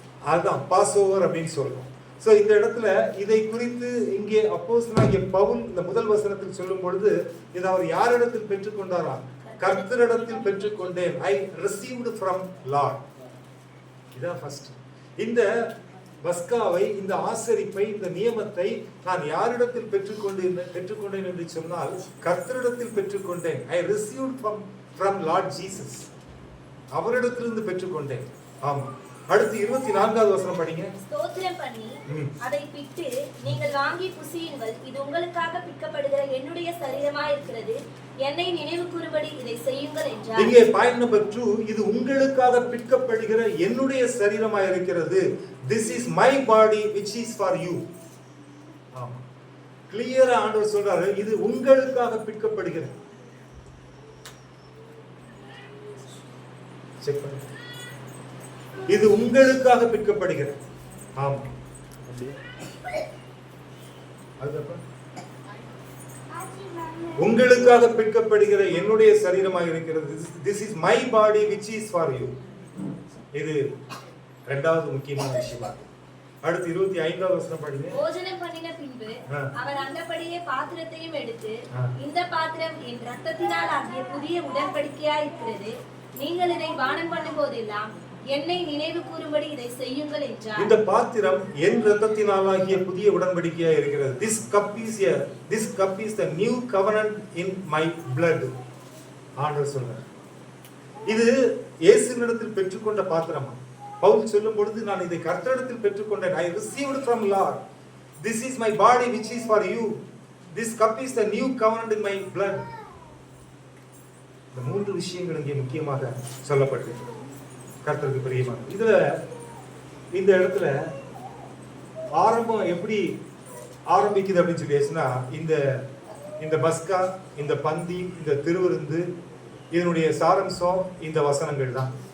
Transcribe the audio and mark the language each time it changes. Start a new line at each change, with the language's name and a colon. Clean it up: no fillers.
Tamil: அதுதான் pass over அப்படின்னு சொல்றோம். சோ இந்த இடத்துல இதை குறித்து இங்கே அப்போஸ்தலனாகிய பவுல் இந்த முதல் வசனத்தில் சொல்லும் பொழுது இதை அவர் யாரிடத்தில் பெற்றுக்கொண்டாராம்? கர்த்தரிடத்தில் பெற்றுக்கொண்டேன்.
English: I received from Lord.
Tamil: இதான் ஃபர்ஸ்ட். இந்த பஸ்காவை, இந்த ஆசரிப்பை, இந்த நியமத்தை நான் யாரிடத்தில் பெற்றுக்கொண்டேன் என்று சொன்னால் கர்த்தரிடத்தில் பெற்றுக்கொண்டேன்.
English: I received from Lord Jesus.
Tamil: அவரிடத்திலிருந்து பெற்றுக்கொண்டேன். ஆமா. அடுத்து 24வது வசனம் படிங்க. ஸ்தோத்திரம் பண்ணி அதை பிட்டு நீங்கள் வாங்கி புசியுங்கள், இது உங்களுக்காக பிற்கப்படுகிற என்னுடைய சரீரமாய் இருக்கிறது, என்னை நினைவு கூறும்படி இதை செய்யுங்கள் என்றார். இங்கே பாயிண்ட் நம்பர் 2, இது உங்களுக்காக பிற்கப்படுகிற என்னுடைய சரீரமாய் இருக்கிறது.
English: This is my body which is for you.
Tamil: ஆமா, கிளியரா ஆண்டவர் சொல்றாரு, இது உங்களுக்காக பிற்கப்படுகிறது. செக் பண்ணுங்க. இது உங்களுக்காக பிற்கப்படுகிறது. ஆமா, உங்களுக்காக பிற்கப்படுகிற என்னுடைய சரீரமாக இருக்கிறது.
English: This is my body which is for you.
Tamil: இது இரண்டாவது முக்கியமான விஷயம். அடுத்து 25வது வசனம் படிங்க. போஜனம் பண்ணின பின்பு அவர் அந்தபடியே பாத்திரத்தையும் எடுத்து, இந்த பாத்திரம் என் இரத்தத்தினால் ஆகிய புதிய உடன்படிக்கையாய் இருக்கிறது, நீங்கள் இதை பானம் பண்ணும் போதெல்லாம் என்னை நினைவு கூறும்படி இதை செய்யுங்கள் என்றார். இந்த பாத்திரம் என் இரத்தத்தினாலாகிய புதிய உடன்படிக்கையாய் இருக்கிறது.
English: This cup is the new covenant in my blood.
Tamil: ஆண்டவர் சொல்றார். இது இயேசுவினிடத்தில் பெற்றுக்கொண்ட பாத்திரம். பவுல் சொல்லும் பொழுது நான் இதை கர்த்தரிடத்தில் பெற்றுக்கொண்டேன்.
English: I received from Lord. This is my body which is for you. This cup is the new covenant in my blood.
Tamil: இந்த 3 விஷயங்கள் இங்கே முக்கியமாக சொல்லப்பட்டிருக்கிறது. கர்த்தருக்கு பிரியமான இதுல இந்த இடத்துல ஆரம்பம் எப்படி ஆரம்பிக்குது அப்படின்னு சொல்லி பேசினா, இந்த பஸ்கா, இந்த பந்தி, இந்த திருவிருந்து, இதனுடைய சாரம்சம் இந்த வசனங்கள் தான்.